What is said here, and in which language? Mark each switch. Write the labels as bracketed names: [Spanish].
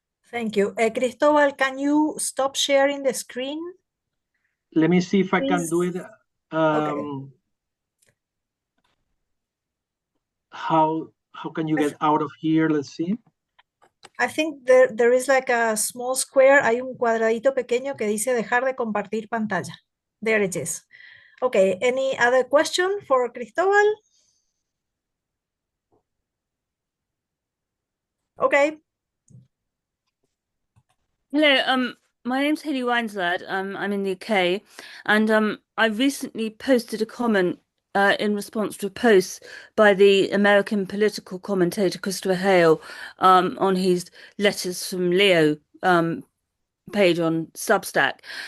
[English] Thank you. Cristóbal, can you stop sharing the screen? Let me see if I can do it. Okay. How can you get out of here? Let's see. I think there is like a small square. [Spanish] Hay un cuadradito pequeño que dice dejar de compartir pantalla. [English] There it is. Okay. Any other question for Cristóbal? Okay. Hello, my name's Haley Wineslad. I'm in the UK, and I recently posted a comment in response to a post by the American political commentator Christopher Hale on his Letters from Leo page on Substack.